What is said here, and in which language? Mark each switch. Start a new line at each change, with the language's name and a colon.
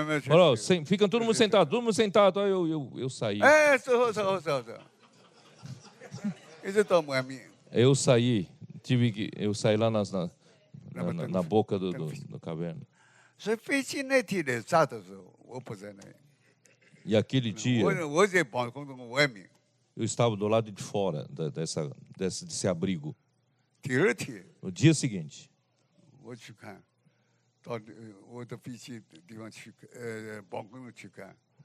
Portuguese: Falou, ficam todo mundo sentado. Aí eu saí.
Chinese: 哎，坐好，坐好，坐好，坐好。一直到外面，
Portuguese: Eu saí lá na boca do caverna.
Chinese: 所以飞机那天来炸的时候，我不在那里，
Portuguese: E aquele dia
Chinese: 我在防空洞外面。
Portuguese: eu estava do lado de fora desse abrigo.
Chinese: 第二天
Portuguese: No dia seguinte,
Chinese: 我去看，到我的飞机地方去，防空洞去看，